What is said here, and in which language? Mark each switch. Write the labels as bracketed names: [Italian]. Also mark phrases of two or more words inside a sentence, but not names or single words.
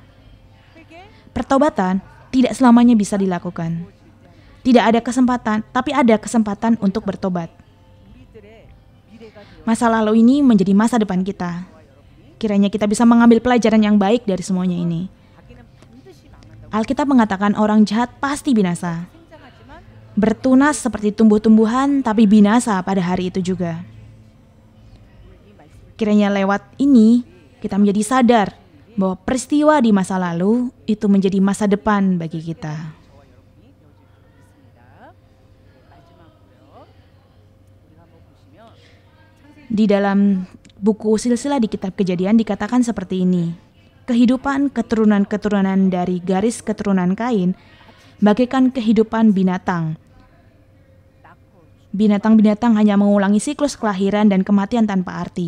[Korean] 회개 [Indonesian] Pertobatan tidak selamanya bisa dilakukan. Tidak ada kesempatan, tapi ada kesempatan untuk bertobat. [Korean] 우리들의 미래가 되어 [Indonesian] Masa lalu ini menjadi masa depan kita. Kiranya kita bisa mengambil pelajaran yang baik dari semuanya ini. [Korean] 자기는 반드시 망한다고 [Indonesian] Alkitab mengatakan orang jahat pasti binasa. [Korean] 생장하지만 [Indonesian] Bertunas seperti tumbuh-tumbuhan, tapi binasa pada hari itu juga. [Korean] 이 말씀을 [Indonesian] Kiranya lewat ini, kita menjadi sadar bahwa peristiwa di masa lalu itu menjadi masa depan bagi kita. [Korean] 저와 여러분이 되어질 줄 믿습니다. 마지막으로요. 우리가 한번 보시면 창세기 [Indonesian] Di dalam buku silsilah di kitab Kejadian dikatakan seperti ini. Kehidupan keturunan-keturunan dari garis keturunan Kain bagaikan kehidupan binatang. [Korean] 낳고 [Indonesian] Binatang-binatang hanya mengulangi siklus kelahiran dan kematian tanpa arti.